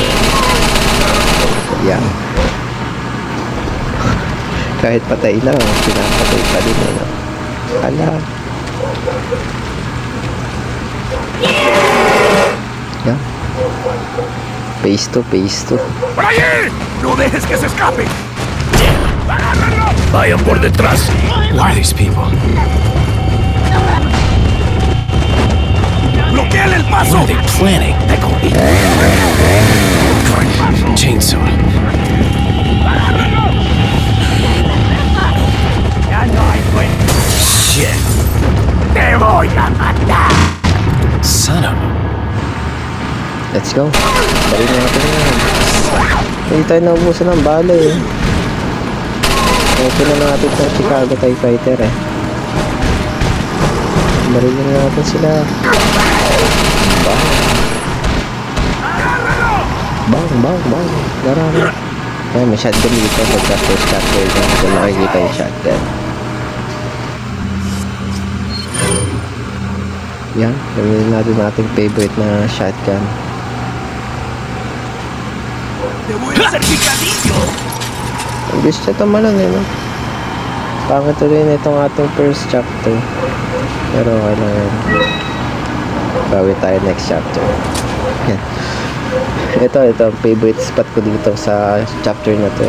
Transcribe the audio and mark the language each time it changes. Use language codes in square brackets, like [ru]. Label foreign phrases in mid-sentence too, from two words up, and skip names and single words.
[tl] Yan. Kahit patay na, pinapatay pa din ano. Ala. Yan. [en] Phase 2, phase 2. [es] ¡Por allí! ¡No dejes que se escape! ¡Vayan por detrás! [en] What are these people? [es] ¡Bloqueen el [en] What [es] paso! [en] are they planning? Chainsaw. Shit. [es] ¡Te voy a matar! [en] Son of a... Let's go. [tl] Balik natin yan. Hindi tayo naubusan ng bala eh. Open na natin itong Chicago TIE Fighter eh. Barilin natin sila. Bang. Marami. Ay, may shotgun dito. Pagka [en] first chapter [tl] dyan. Kung nakikita yung shotgun. Yan. Gamitin natin ating favorite na shotgun. [es] ¡Te voy a hacer picadillo! [tl] Ang gusto ito malang eh, no? Pangit rin itong ating [en] first chapter. [tl] Pero okay lang yan. Bawi tayo [en] next chapter. [tl] Yan. Ito, [en] favorite spot [tl] ko dito sa chapter na to eh.